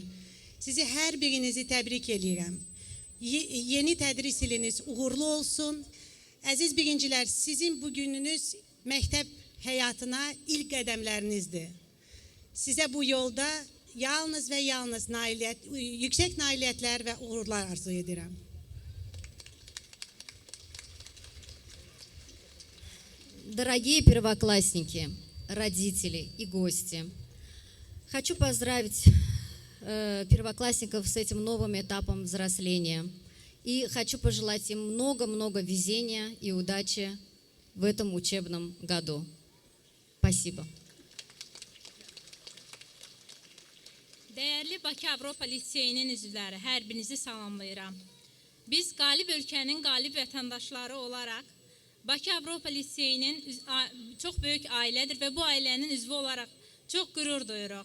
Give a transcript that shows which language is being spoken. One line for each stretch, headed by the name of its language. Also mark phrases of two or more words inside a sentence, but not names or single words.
Azerbaijani: Sizi hər birinizi təbrik edirəm. Yeni tədris iliniz uğurlu olsun. Əziz birincilər, sizin bugününüz məktəb həyatına ilk qədəmlərinizdir. Sizə bu yolda yalnız və yalnız yüksək nailiyyətlər və uğurlar arzu edirəm.
Russian: Дорогие первоклассники, родители и гости, хочу поздравить первоклассников с этим новым этапом взросления и хочу пожелать им много-много везения и удачи в этом учебном году. Спасибо.
Azerbaijani: Dəyərli Bakı Avropa Liseyinin üzvləri, hər birinizi salamlayıram. Biz qalib ölkənin qalib vətəndaşları olaraq Bakı Avropa Liseyinin çox böyük ailədir və bu ailənin üzvü olaraq çox qürur duyuruq.